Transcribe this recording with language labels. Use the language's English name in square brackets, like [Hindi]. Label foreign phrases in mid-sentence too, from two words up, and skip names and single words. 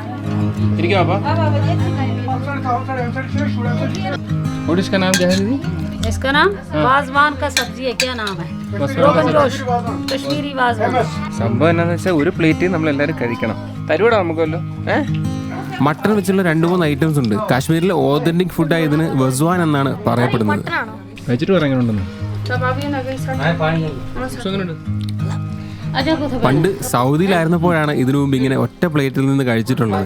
[Hindi] ठीक है पापा. और इसका नाम क्या है दीदी? इसका नाम वाजवान का सब्जी है, क्या नाम है? रोगन जोश, कश्मीरी वाजवान। [Malayalam] സംഭവം എന്താണെന്ന് വെച്ചാൽ ഒരു പ്ലേറ്റ് നമ്മളെല്ലാവരും കഴിക്കണം. തരുവടാ നമുക്കല്ലോ. മട്ടൺ വെച്ചുള്ള 2-3 ഐറ്റംസ് ഉണ്ട്. കാശ്മീരിലെ [English] authentic foodആയ [Malayalam] ഇതിന് വസ്വാൻ എന്നാണ് പറയപ്പെടുന്നത്. കഴിച്ചിട്ട് പറയുന്നുണ്ടെന്ന്. പണ്ട് സൗദിയിലായിരുന്നപ്പോഴാണ് ഇതിനു മുമ്പ് ഇങ്ങനെ ഒറ്റ പ്ലേറ്റിൽ നിന്ന് കഴിച്ചിട്ടുള്ളത്.